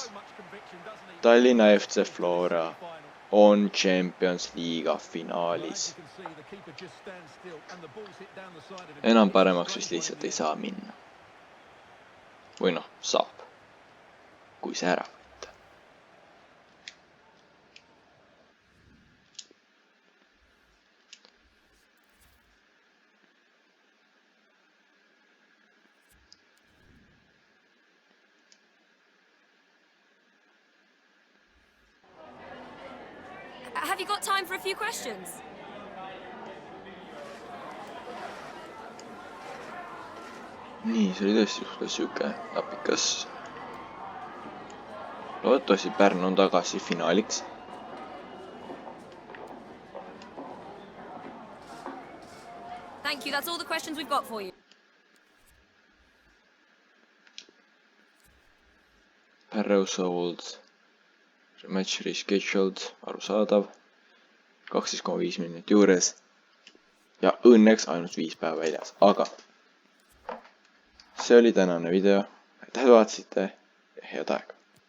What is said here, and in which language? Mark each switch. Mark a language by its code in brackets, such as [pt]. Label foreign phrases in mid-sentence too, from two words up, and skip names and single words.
[et] Tallinna FC Flora on Champions Liiga finaalis. Enam paremaks vist lihtsalt ei saa minna. Või noh, saab. Kui see ära võtta. [en] Have you got time for a few questions? [et] Nii, see oli tõesti suhtes siuke napikas. Loodetavasti Pärnu on tagasi finaaliks. [en] Thank you, that's all the questions we've got for you. Barrow sold. Match rescheduled, [et] arusaadav. 12,5 minut juures. Ja õnneks ainult 5 päeva väljas. Aga see oli tänane video. Aitäh, et vaatasite ja head aega.